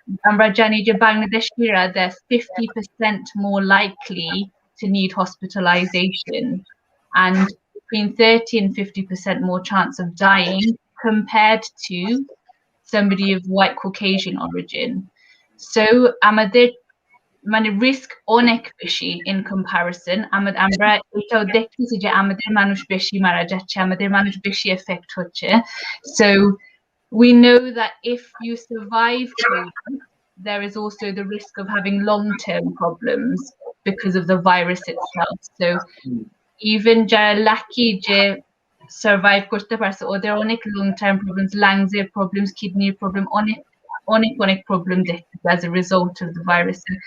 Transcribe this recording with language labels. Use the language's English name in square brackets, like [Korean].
[Bangla] আমরা জানি যে [English] Bangladeshira, they're 50% more likely to need hospitalization and between 30 and 50% more chance of dying compared to somebody of white Caucasian origin. [Bangla] So আমাদের মানে risk অনেক বেশি [English] in comparison. [Bangla] আমরা এটাও দেখতেছি যে আমাদের মানুষ বেশি মারা যাচ্ছে, আমাদের মানুষ বেশি affect হচ্ছে. [English] So we know that if you survive COVID, there is also the risk of having long-term problems because of the virus itself. So even যারা lucky যে survive [Bangla] করতে পারছে, ওদের অনেক [English] long-term problems, lungs problems, kidney problem, অনেক problem as a result of the virus.